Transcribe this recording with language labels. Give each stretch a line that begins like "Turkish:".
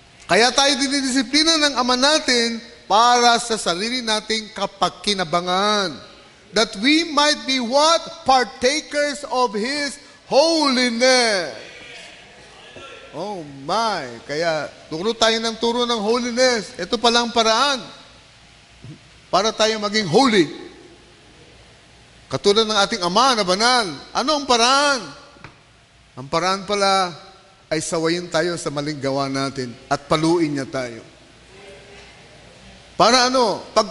Filipino: Kaya tayo dinidisiplina ng Ama natin para sa sarili nating kapakinabangan.
English: That we might be what? Partakers of His holiness. Oh my!
Filipino: Kaya turo tayo ng turo ng holiness. Ito palang paraan para tayo maging holy. Katulad ng ating Ama na banal. Ano ang paraan? Ang paraan pala ay sawayin tayo sa maling gawa natin at paluin niya tayo. Para ano?